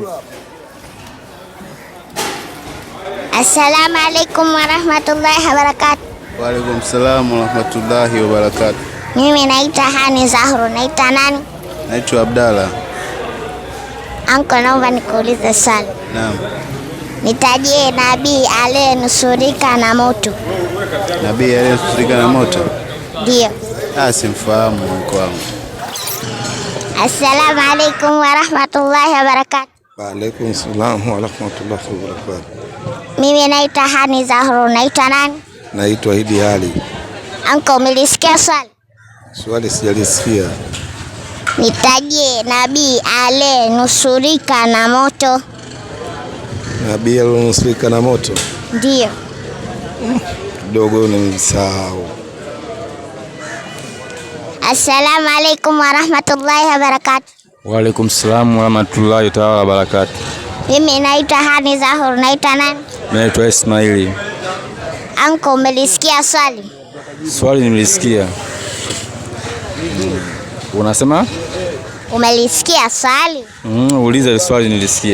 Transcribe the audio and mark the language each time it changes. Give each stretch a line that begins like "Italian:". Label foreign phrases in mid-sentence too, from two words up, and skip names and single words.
Arabic: السلام عليكم ورحمة الله وبركاته. وعليكم السلام ورحمة الله وبركاته.
Swahili: Mimi naitwa Hani Zahru. Naitwa nani? Naitwa Abdalla. Anko, naomba nikuulize swali. Naam. Nitajie nabii aliyenusurika na moto. Nabii aliyenusurika na moto? Ndio. Simfahamu mko wangu.
Arabic: السلام عليكم ورحمة الله وبركاته. وعليكم السلام ورحمة الله وبركاته.
Swahili: Mimi naitwa Hani Zahru. Naitwa nani? Naitwa Idi Ali. Anko, umelisikia swali? Swali sijalisikia. Nitajie nabii aliyenusurika na moto. Nabii aliyenusurika na moto? Ndio. Kidogo nimesahau.
Arabic: السلام عليكم ورحمة الله وبركاته. وعليكم السلام ورحمة الله وبركاته.
Swahili: Mimi naitwa Hani Zahru. Naitwa nani? Naitwa Ismaili. Anko, umelisikia swali? Swali nimelisikia. Unasema? Umelisikia swali? Uliza swali nilisikie.